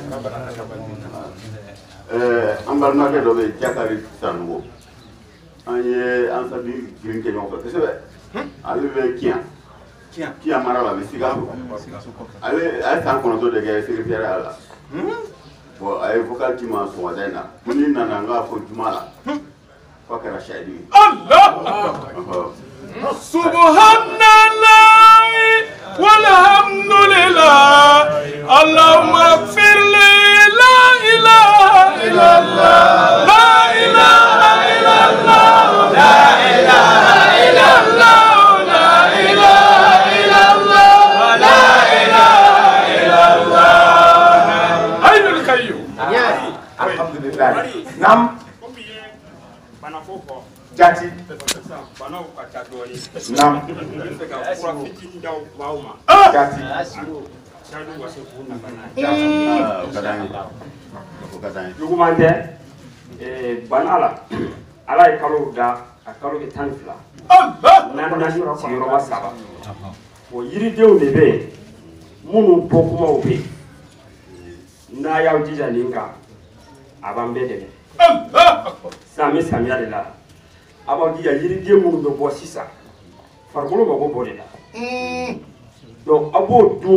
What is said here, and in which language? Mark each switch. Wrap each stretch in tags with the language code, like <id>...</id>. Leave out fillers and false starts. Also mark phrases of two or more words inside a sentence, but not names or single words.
<bm>an balimakɛ dɔ bɛ yen Jakari Sanogo an ye an sardi girin kɛ ɲɔgɔn fɛ kosɛbɛ ale bɛ Kian mara la bɛ Sikaso ale ye san 9 de kɛ secrétaire la bon a ye vocal ci ma sɔgɔmada in na ko n'i nana n k'a fɔ juma la f'a kɛra sahidi ye.</bm> <ar>سبحان الله والحمد لله اللهم اغفر لي لا إله إلا الله لا إله إلا الله لا إله إلا الله لا إله إلا الله لا إله إلا الله الحي القيوم.</ar> <bm>Alhamdulillah. Nam jati nam jati Jugumante bana la ala ye kalo da a kalo kɛ 12 n'an sigiyɔrɔma 3 o yiridenw de bɛ yen minnu bɔ kumaw bɛ yen n'a y'aw jija nin kan a b'an bɛɛ dɛmɛ san bɛ samiya de la a b'aw jija yiriden minnu bɛ bɔ sisan farikolo mago bɔ de la donc a b'o dun</bm>